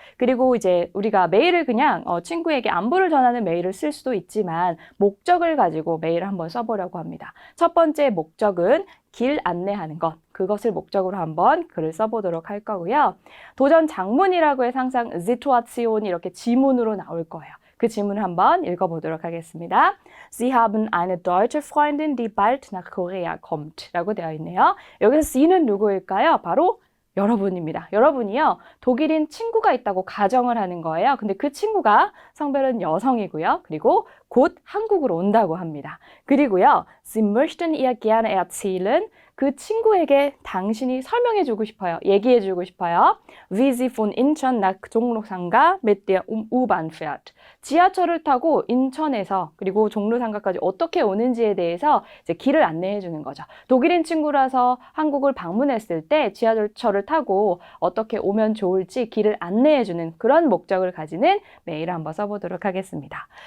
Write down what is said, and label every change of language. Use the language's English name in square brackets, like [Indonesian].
[Korean] 그리고 이제 우리가 메일을 그냥 친구에게 안부를 전하는 메일을 쓸 수도 있지만 목적을 가지고 메일을 한번 써보려고 합니다. 첫 번째 목적은 길 안내하는 것. 그것을 목적으로 한번 글을 써보도록 할 거고요. 도전 장문이라고 해서 항상 Situation 이렇게 지문으로 나올 거예요. 그 지문을 한번 읽어보도록 하겠습니다. [German] Sie haben eine deutsche Freundin, die bald nach Korea kommt [Korean] 라고 되어 있네요. 여기서 C는 누구일까요? 바로 여러분입니다. 여러분이요, 독일인 친구가 있다고 가정을 하는 거예요. 근데 그 친구가 성별은 여성이고요. 그리고 곧 한국으로 온다고 합니다. 그리고요, [German] Sie möchten ihr gerne erzählen. [Korean] 그 친구에게 당신이 설명해주고 싶어요. 얘기해주고 싶어요. [German] Wie sie von Incheon nach 종로상가 mit der U-Bahn fährt. [Korean] 지하철을 타고 인천에서 그리고 종로상가까지 어떻게 오는지에 대해서 이제 길을 안내해주는 거죠. 독일인 친구라서 한국을 방문했을 때 지하철을 타고 어떻게 오면 좋을지 길을 안내해주는 그런 목적을 가지는 메일을 한번 써보도록 하겠습니다.